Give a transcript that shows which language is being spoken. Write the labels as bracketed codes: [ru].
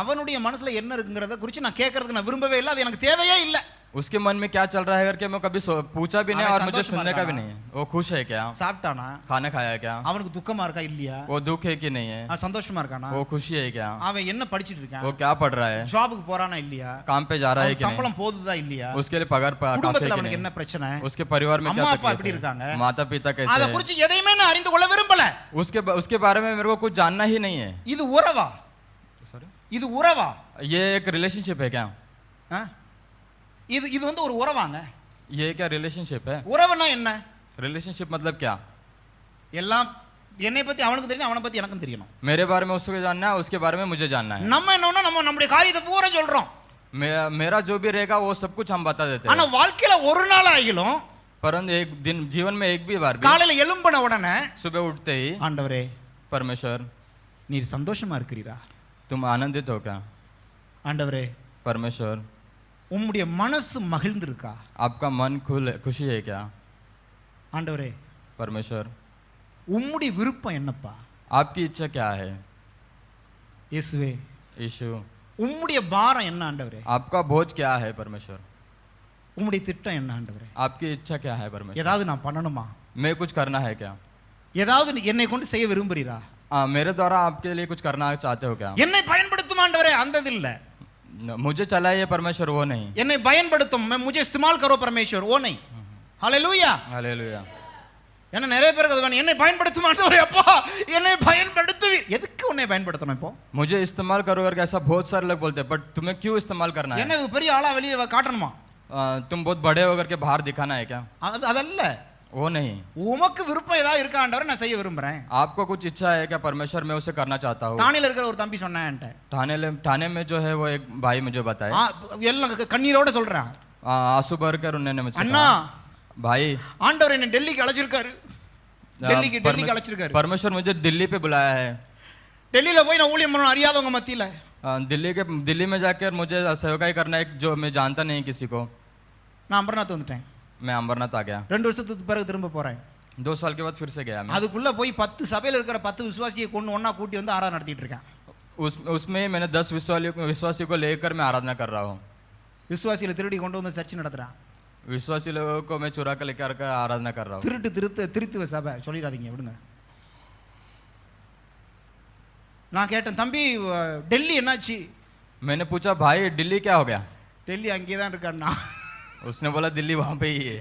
[ta] அவனுடைய மனசுல என்ன இருக்குங்கிறத குறித்து நான் கேட்கறதுக்கு நான் விரும்பவே இல்லை அது எனக்கு தேவையே இல்லை [hi] उसके मन में क्या चल रहा है करके मैं कभी पूछा भी नहीं हमें और मुझे संतोष सुनने का भी मारना। नहीं है। वो खुश है क्या? [ta] சாப்பிட்டானா [hi] खाना खाया है क्या? [ta] அவனுக்கு துக்கமா இருக்கா இல்லையா [hi] वो दुख है कि नहीं है? [ta] சந்தோஷமா இருக்கானா [hi] वो खुशी है क्या? [ta] அவன் என்ன படிச்சிட்டு இருக்கான் [hi] वो क्या पढ़ रहा है? [ta] ஜாபுக்கு போறானா இல்லையா [hi] काम पे जा रहा है [ta] அவன் [hi] कि नहीं? [ta] சம்பளம் போகுதா இல்லையா [hi] उसके लिए पगार काफी है [ta] குடும்பத்துல [hi] कि [ta] அவனுக்கு [hi] नहीं? [ta] என்ன பிரச்சனை [hi] उसके परिवार में क्या [ta] அம்மா அப்பா [hi] तकलीफ [ta] எப்படி [hi] है? [ta] இருக்காங்க [hi] माता पिता [ta] அத [hi] कैसे है? [ta] குறித்து எதையுமே நான் அறிந்து கொள்ள விரும்பல [hi] उसके बारे में मेरे को कुछ जानना ही नहीं है। [ta] இது உறவா [en] Sorry? [ta] இது உறவா [hi] ये एक रिलेशनशिप है क्या? [ta] ஆ? இது இது வந்து ஒரு உறவாங்க [hi] ये क्या रिलेशनशिप है? [ta] உறவுனா என்ன [hi] रिलेशनशिप मतलब क्या? [ta] எல்லாம் என்னை பத்தி அவனுக்கு தெரியணும் அவனை பத்தி எனக்கும் தெரியணும் [hi] मेरे बारे में उसको जानना है, उसके बारे में मुझे जानना है। [ta] நம்ம என்னன்னா நம்முடைய காரியத்தை பூரா சொல்றோம் [hi] मेरा जो भी रहेगा वो सब कुछ हम बता देते [ta] ஆனா [hi] हैं, [ta] வாழ்க்கையில ஒரு நாள் ஆகிலும் [hi] परंतु एक दिन जीवन में एक भी बार भी [ta] காலையில எழும்பின உடனே [hi] सुबह उठते ही [ta] ஆண்டவரே [hi] परमेश्वर [ta] நீர் சந்தோஷமா இருக்கிறீரா [hi] तुम आनंदित हो क्या? [ta] ஆண்டவரே [hi] परमेश्वर [ta] உம்முடைய மனசு மகிழ்ந்திருக்கா [hi] आपका मन खुशी है क्या? [ta] ஆண்டவரே [hi] परमेश्वर [ta] உம்முடைய விருப்பம் என்னப்பா [hi] आपकी इच्छा क्या है? [ta] இயேசுவே [hi] यीशु [ta] உம்முடைய பாரம் என்ன ஆண்டவரே [hi] आपका बोझ क्या है? परमेश्वर [ta] உம்முடைய திட்டம் என்ன ஆண்டவரே [hi] आपकी इच्छा क्या है? परमेश्वर [ta] ஏதாவது நான் பண்ணணுமா [hi] मैं कुछ करना है क्या? [ta] ஏதாவது என்னை கொண்டு செய்ய விரும்புறீரா [hi] मेरे द्वारा आपके लिए कुछ करना चाहते हो क्या? [ta] என்னை பயன்படுத்தும் ஆண்டவரே அந்த இது இல்ல [hi] मुझे चलाइए परमेश्वर, वो नहीं। [ta] என்னை பயன்படுத்தும் [hi] मुझे इस्तेमाल करो परमेश्वर वो नहीं हालेलुया हालेलुया। [ta] என்ன நிறைய பேருக்கு அது வேணும் என்னை பயன்படுத்தும் ஆண்டவரே அப்பா என்னை பயன்படுத்துவீர் எதுக்கு உன்னை பயன்படுத்தணும் இப்போ [hi] मुझे इस्तेमाल करो करके ऐसा बहुत सारे लोग बोलते हैं, बट तुम्हें क्यों इस्तेमाल करना है? [ta] என்ன பெரிய ஆளா வெளியே காட்டணுமா [hi] तुम बहुत बड़े होकर के बाहर दिखाना है क्या? [ta] அதல்ல [hi] वो नहीं। [ta] உமக்கு விருப்பம் ஏதாவது இருக்கா ஆண்டவரே நான் செய்ய விரும்புறேன் [hi] आपको कुछ इच्छा है क्या? परमेश्वर मैं उसे करना चाहता हूँ। [ta] தானில இருக்கிற ஒரு தம்பி சொன்னேன்ட்ட [hi] ठाणे में जो है वो एक भाई मुझे बताए, [ta] எல்லாம் கண்ணீரோட சொல்றேன் [hi] आंसू भर कर उन्होंने मुझसे [ta] அண்ணா [hi] कहा, भाई [ta] ஆண்டவர் என்ன டெல்லிக்கு அழைச்சிருக்காரு டெல்லிக்கு அழைச்சிருக்காரு [hi] परमेश्वर मुझे दिल्ली पे बुलाया है। [ta] டெல்லியில போய் நான் ஊழியம் பண்ணணும் அறியாதவங்க மத்தியில [hi] दिल्ली में जाकर मुझे सेवकाई करना है जो मैं जानता नहीं किसी को। [ta] நான் அமர்நாத் வந்துட்டேன். [hi] मैं अमरनाथ आ गया. [ta] 2 வருஷத்துக்கு பிறகு திரும்ப போறேன். [hi] 2 साल के बाद फिर से गया मैं. [ta] அதுக்குள்ள போய் 10 சபையில இருக்கிற 10 விசுவாசியை கொண்டு ஒண்ணா கூட்டி வந்து ஆராதனை நடத்திட்டு இருக்கேன். [hi] उसमें मैंने 10 विश्वासियों को लेकर मैं आराधना कर रहा हूँ. [ta] விசுவாசிகளை திருடி கொண்டு வந்து சர்ச் நடத்துறான். [hi] विश्वासी लोगों को मैं चुरा कर लेकर आराधना कर रहा हूँ. [ta] திருத்துவ சபை சொல்லிடாதீங்க விடுங்க. நான் கேட்டேன், தம்பி டெல்லி என்னாச்சு? [hi] मैंने पूछा भाई दिल्ली क्या हो गया? [ta] டெல்லி அங்கேயே தான் இருக்கான்னா. [hi] उसने बोला दिल्ली वहाँ पे ही है.